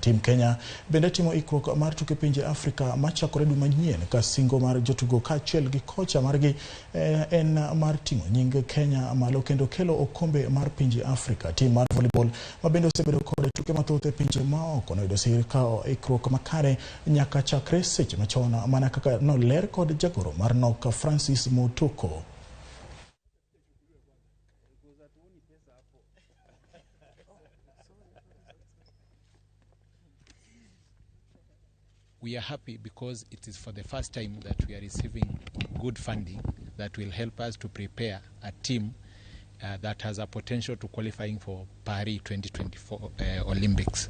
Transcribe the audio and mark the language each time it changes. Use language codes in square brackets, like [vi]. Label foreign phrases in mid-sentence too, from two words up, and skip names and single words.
[luo] Tim Kenya bende timo ikruok mar tuke pinje Afrika machakore dwe manyien ka singo mar jotugo kaachiel gi kocha margi en mar ting'o nying Kenya malo kendo kelo okombe mar pinje Afrika. Tim mar volleyball mabende osebedo kod tuke mathoth e pinje maoko noyudo sir ka ikruok makare nyaka chakre seche machon mana kaka noler kod jagoro mar nok Francis Mutuko. [en] We are happy because it is for the first time that we are receiving good funding that will help us to prepare a team that has a potential to qualifying for Paris 2024 Olympics.